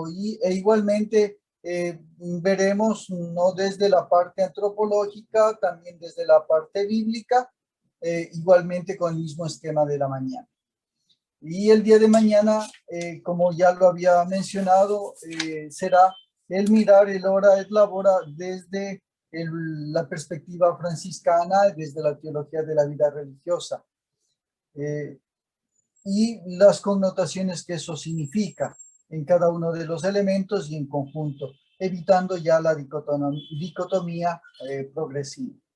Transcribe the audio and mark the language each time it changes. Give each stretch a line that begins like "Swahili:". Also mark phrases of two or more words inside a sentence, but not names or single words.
Spanish: Igualmente veremos, no desde la parte antropológica, también desde la parte bíblica, igualmente con el mismo esquema de la mañana. Y el día de mañana, como ya lo había mencionado, será el mirar el
Latin: hora et labora
Spanish: desde la perspectiva franciscana, desde la teología de la vida religiosa y las connotaciones que eso significa en cada uno de los elementos y en conjunto, evitando ya la dicotomía progresiva.